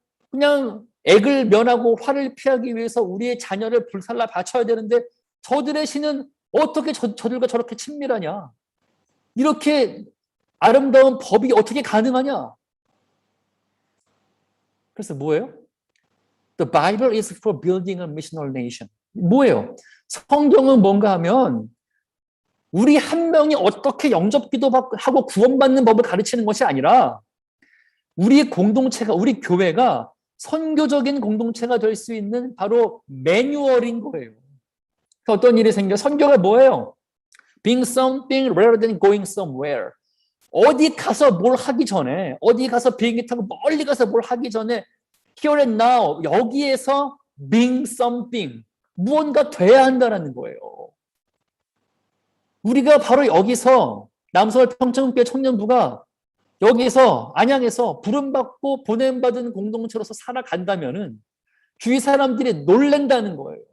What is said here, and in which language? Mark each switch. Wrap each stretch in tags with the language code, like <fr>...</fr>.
<ko>그냥 액을 면하고 화를 피하기 위해서 우리의 자녀를 불살라 바쳐야 되는데 저들의 신은 어떻게 저들과 저렇게 친밀하냐? 이렇게 아름다운 법이 어떻게 가능하냐? 그래서 뭐예요?</ko> <en>The Bible is for building a missional nation.</en> <ko>뭐예요? 성경은 뭔가 하면 우리 한 명이 어떻게 영접기도 하고 구원받는 법을 가르치는 것이 아니라 우리 공동체가, 우리 교회가 선교적인 공동체가 될 수 있는 바로 매뉴얼인 거예요. 어떤 일이 생겨? 선교가 뭐예요?</ko> <en>Being something rather than going somewhere.</en> <ko>어디 가서 뭘 하기 전에, 어디 가서 비행기 타고 멀리 가서 뭘 하기 전에</ko> <en>here and now,</en> <ko>여기에서</ko> <en>being something,</en> <ko>무언가 돼야 한다는 거예요. 우리가 바로 여기서 남서울 평창교회 청년부가 여기서 안양에서 부름받고 보냄받은 공동체로서 살아간다면은 주위 사람들이 놀란다는 거예요.</ko>